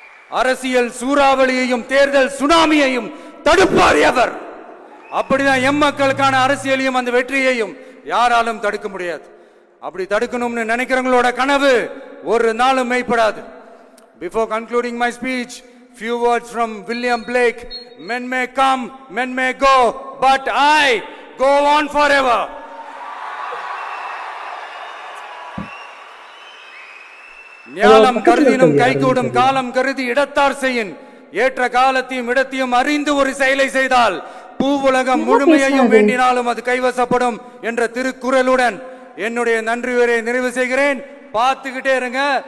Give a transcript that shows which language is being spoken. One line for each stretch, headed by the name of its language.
Tamil: அரசியல் சூறாவளியையும் தேர்தல் சுனாமியையும் தடுப்பார் எவர். அப்படிதான் எம் மக்களுக்கான அரசியலையும் அந்த வெற்றியையும் யாராலும் தடுக்க முடியாது. அப்படி தடுக்கணும்னு நினைக்கிறவங்களோட கனவு ஒரு நாளும் மெய்ப்படாது.
English: Before concluding my speech, few words from William Blake. Men may come, men may go, but I go on forever.
Tamil: ஞானம் கருதினும் கைகூடும் காலம் கருதி இடத்தார் செய்யின். ஏற்ற காலத்தையும் இடத்தையும் அறிந்து ஒரு செயலை செய்தால் பூவுலகம் முழுமையையும் வேண்டினாலும் அது கைவசப்படும் என்ற திருக்குறளுடன் என்னுடைய நன்றி உரையை நிறைவு செய்கிறேன். பார்த்துக்கிட்டே இருங்க.